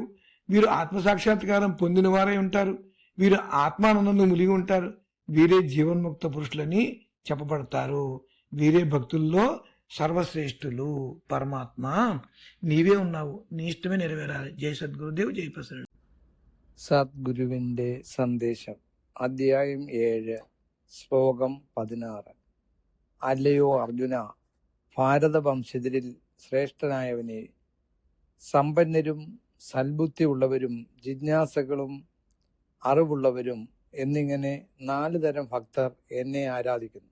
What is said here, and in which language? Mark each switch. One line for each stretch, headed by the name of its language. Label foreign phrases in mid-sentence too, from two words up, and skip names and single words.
Telugu: వీరు ఆత్మసాక్షాత్కారం పొందిన వారై ఉంటారు. వీరు ఆత్మానందంలో మునిగి ఉంటారు. వీరే జీవన్ముక్త పురుషులని చెప్పబడతారు. వీరే భక్తుల్లో సర్వశ్రేష్ఠులు. పరమాత్మ నీవే ఉన్నావు, నీ ఇష్టమే నెరవేరాలి. జై సద్గురుదేవ్, జై ప్రసన్న.
Malayalam: സദ്ഗുരുവിൻ്റെ സന്ദേശം. അധ്യായം 7, ശ്ലോകം 16. അല്ലയോ അർജുന, ഭാരതവംശജരിൽ ശ്രേഷ്ഠനായവനെ, സമ്പന്നരും സൽബുദ്ധി ഉള്ളവരും ജിജ്ഞാസകളും അറിവുള്ളവരും എന്നിങ്ങനെ 4 തരം ഭക്തർ എന്നെ ആരാധിക്കുന്നു.